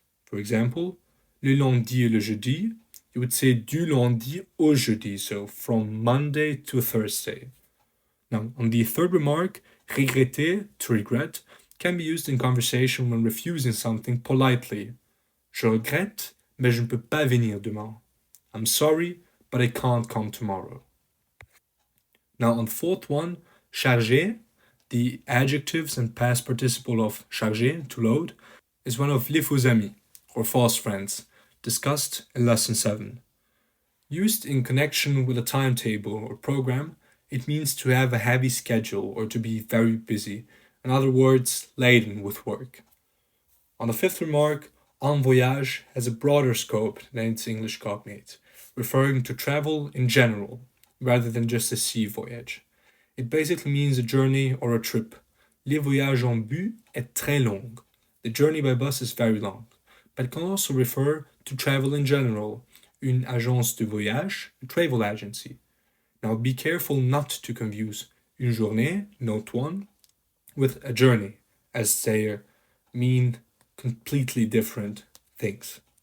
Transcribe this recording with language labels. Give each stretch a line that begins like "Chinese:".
English: For example,
French: le lundi et le jeudi,
English: you would say
French: du lundi au jeudi,
English: so from Monday to Thursday. Now, on the third remark, regretter, to regret, can be used in conversation when refusing something politely.
French: Je regrette, mais je ne peux pas venir demain.
English: I'm sorry, but I can't come tomorrow. Now, on the fourth one, charger, the adjectives and past participle of charger, to load, is one of
French: les faux amis,
English: or false friends, discussed in lesson 7. Used in connection with a timetable or program, it means to have a heavy schedule or to be very busy, in other words, laden with work. On the fifth remark, en voyage has a broader scope than its English cognate, referring to travel in general, rather than just a sea voyage. It basically means a journey or a trip.
French: Les voyages en bus est très long.
English: The journey by bus is very long, but it can also refer to travel in general,
French: une agence de voyage,
English: a travel agency. Now be careful not to confuse une journée, note 1, with a journey, as they mean completely different things.